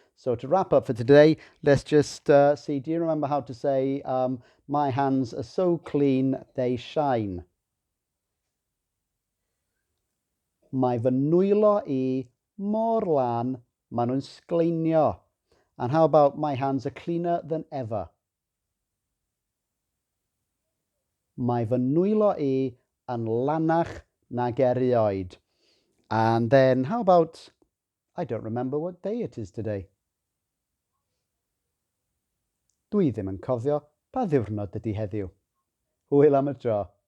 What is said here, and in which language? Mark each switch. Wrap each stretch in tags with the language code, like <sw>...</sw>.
<en>So to wrap up for today, let's just see, do you remember how to say, my hands are so clean they shine?</en> <cy>Mae fy nwylo I mor lan, maen nhw'n sgleinio.</cy> <en>And how about my hands are cleaner than ever?</en> <cy>Mae fy nwylo I yn lanach nag erioed.</cy> <en>And then how about, I don't remember what day it is today.</en> <cy>Dwi ddim yn cofio pa ddiwrnod ydy heddiw. Hwyl am y tro.</cy>